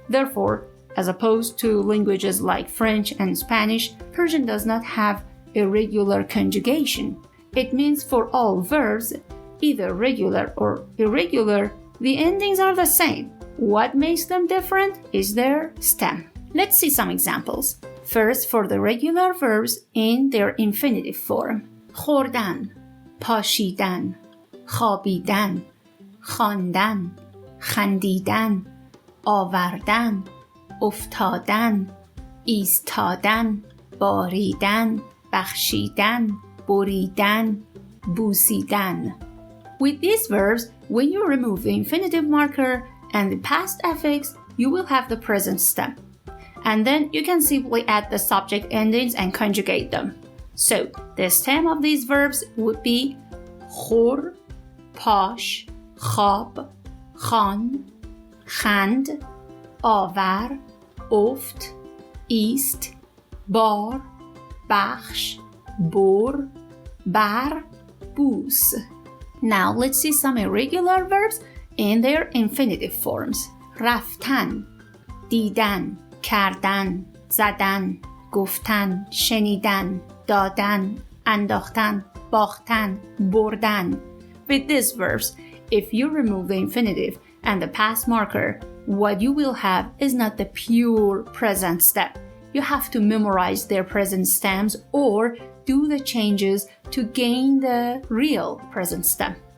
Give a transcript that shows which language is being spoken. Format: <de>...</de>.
<en>Therefore, as opposed to languages like French and Spanish, Persian does not have irregular conjugation. It means for all verbs, either regular or irregular, the endings are the same. What makes them different is their stem. Let's see some examples. First, for the regular verbs in their infinitive form.</en> <fa>خوردن، پاشیدن، خوابیدن، خواندن، خندیدن، آوردن، افتادن، ایستادن، باریدن، بخشیدن، بریدن، بوسیدن.</fa> <en>With these verbs, when you remove the infinitive marker and the past affix, you will have the present stem. And then you can simply add the subject endings and conjugate them. So, the stem of these verbs would be</en> <fa>خور، پاش، خواب، خوان، خند، آور، افت، ایست، بار، بخش، بر، بر، بوس.</fa> <en>Now let's see some irregular verbs in their infinitive forms.</en> <fa>رفتن، دیدن، کردن، زدن، گفتن، شنیدن، دادن، انداختن، باختن، بردن.</fa> <en>With these verbs, if you remove the infinitive and the past marker, what you will have is not the pure present step. You have to memorize their present stems or do the changes to gain the real present stem.</en>